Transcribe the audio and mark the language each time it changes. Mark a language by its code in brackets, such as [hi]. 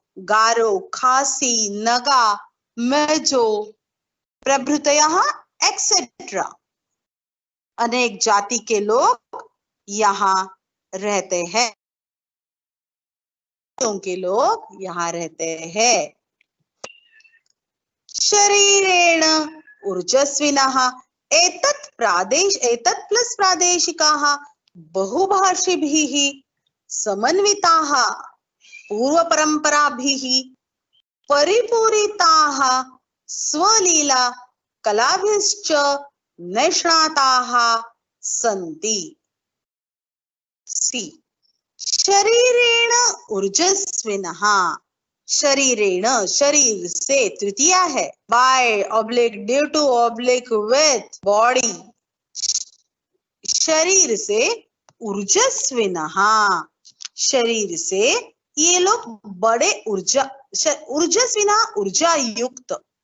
[hi] गारो, खासी, नगा, मेजो प्रभृतयः एक्सेट्रा, अनेक जाति के लोग यहाँ रहते हैं, के लोग यहाँ रहते हैं। [sa] शरीरेण ऊर्जस्विनः एतत् प्लस प्रादेशिकाः बहुभाषिभिः समन्विताः पूर्वपरम्पराभिः परिपूरिताः स्वलीला कलाभिश्च निष्णाताः सन्ति। शरीरेण ऊर्जस्विनः, शरीरेण [hi] शरीर से, तृतीया है, [en] by oblique, due to oblique, with, body, [hi] शरीर से, [sa] ऊर्जस्विनः [hi] शरीर से, ये लोग बड़े ऊर्जस्विनः ऊर्जा युक्त,